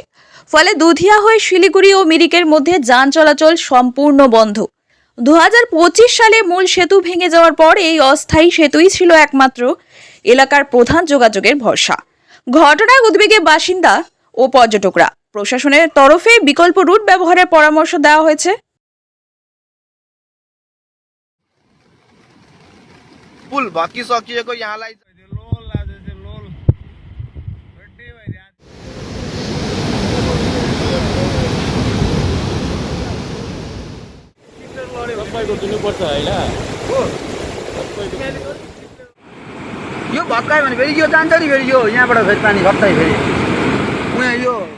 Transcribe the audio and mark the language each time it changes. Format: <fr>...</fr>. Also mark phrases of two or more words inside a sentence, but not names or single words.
<bn>ফলে দুধিয়া হয়ে শিলিগুড়ি ও মিরিকের মধ্যে যান চলাচল সম্পূর্ণ বন্ধ। 2025 সালে মূল সেতু ভেঙে যাওয়ার পর এই অস্থায়ী সেতুই ছিল একমাত্র এলাকার প্রধান যোগাযোগের ভরসা। ঘটনায় উদ্বেগে বাসিন্দা ও পর্যটকরা। প্রশাসনের তরফে বিকল্প রুট ব্যবহারের পরামর্শ দেওয়া হয়েছে।</bn> <ne>पुल भत्किसकिएको यहाँलाई यो भत्कायो भने फेरि यो जान्छ नि फेरि यो यहाँबाट फेरि पानी भत्कायो फेरि उहाँ यो</ne>